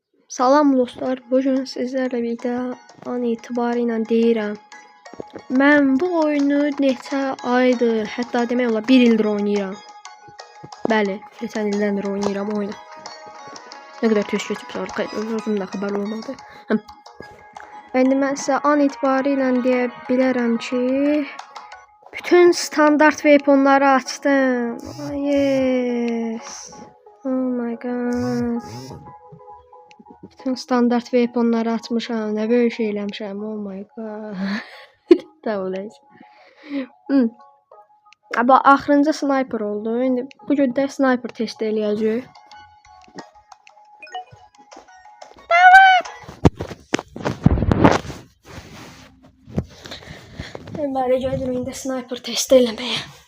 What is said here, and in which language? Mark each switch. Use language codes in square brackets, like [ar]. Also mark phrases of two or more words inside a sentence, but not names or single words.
[az] Salam dostlar, [tr] bugün sizlerle birlikte an itibarıyla [az] deyirəm. Mən bu oyunu neçə aydır, hətta demək olar 1 ildir oynayıram. Bəli, keçən ildən oynayıram oyunu. Nə qədər tez keçib sonra özüm də xəbər olmadı. İndi mən sizə an itibarıyla deyə bilərəm ki, bütün standart weaponları açdım. [en] Yes. Oh my god. [az] Bütün standart weaponları açmışam. Nə böyük şey eləmişəm. [en] Oh my god. Davulays. [az] Amma axırıncı sniper oldu. İndi bu gün də sniper test eləyəcəyik. Bəli, gəldim indi sniper test eləməyə.